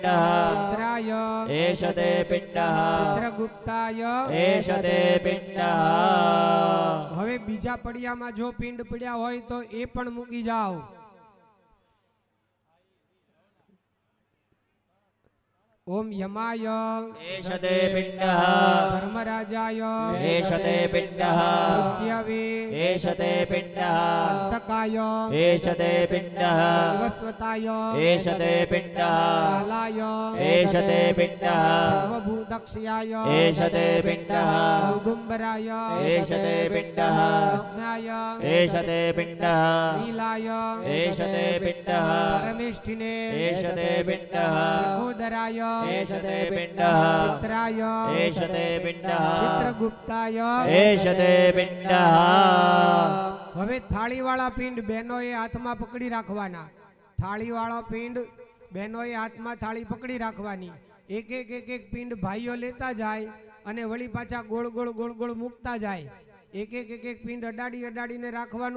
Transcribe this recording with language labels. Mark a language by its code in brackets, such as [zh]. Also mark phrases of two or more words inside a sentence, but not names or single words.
[sa] ચિત્રાય એષ તે પિંડ ચિત્રગુપ્તાય એષ તે પિંડ [gu] હવે બીજા પડિયામાં જો પિંડ પડ્યા હોય તો એ પણ મૂકી જાઓ. [sa] ओम यमाय एष ते पिण्डः धर्मराजाय एष ते पिण्डः मृत्यवे एष ते पिण्डः अंतकाय एष ते पिण्डः वैवस्वताय एष ते पिण्डः कालाय एष ते पिण्डः सर्वभूतक्षयाय एष ते पिण्डः औदुम्बराय एष ते पिण्डः अग्नाय एष ते पिण्डः नीलाय एष ते पिण्डः परमेष्ठिने एष ते पिण्डः प्रकोदराय एष ते पिण्डः चित्राय एष ते पिण्डः चित्रगुप्ताय एष ते पिण्डः [gu] હવે થાળીવાળા પિંડ બહેનોએ હાથમાં પકડી રાખવાના. થાળીવાળો પિંડ બહેનોએ હાથમાં થાળી પકડી રાખવાની. એક એક એક એક પિંડ ભાઈઓ લેતા જાય અને વળી પાછા ગોળ ગોળ ગોળ ગોળ મૂકતા જાય. એક એક એક એક પિંડ અડાડી અડાડીને રાખવાનું.